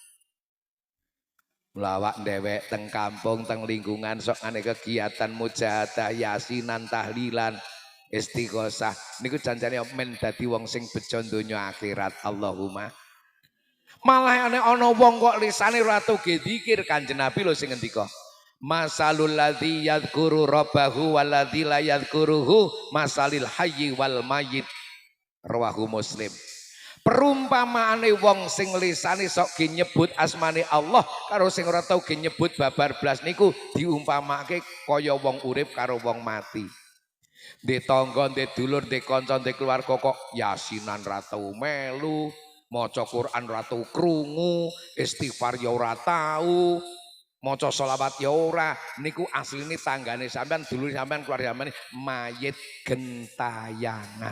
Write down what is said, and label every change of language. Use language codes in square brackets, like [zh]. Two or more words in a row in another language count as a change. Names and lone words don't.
[jv] lawak dhewek teng kampung teng lingkungan sok ane kegiatan mujahadah yasinan tahlilan istighosah niku janjane men dadi wong sing bejo donya akhirat Allahumma malah ana wong kok lisane ora tuge zikir Kanjeng Nabi lho sing ngendika [ar] مثل الذي يذكر ربه والذي لا يذكره مثل الحي والميت رواه مسلم [jv] perumpamaane wong sing lisane sok ge nyebut asmane Allah karo sing ora tau ge nyebut babar blas niku diumpamake kaya wong urip karo wong mati di tangga, di dulur, di kanca, di keluarga kok yasinan ra tau melu, maca Quran ra tau krungu, istighfar ya ora tau, maca selawat ya ora. Niku asline tanggane sampean, dulur sampean, keluarga sampean mayit gentayangan.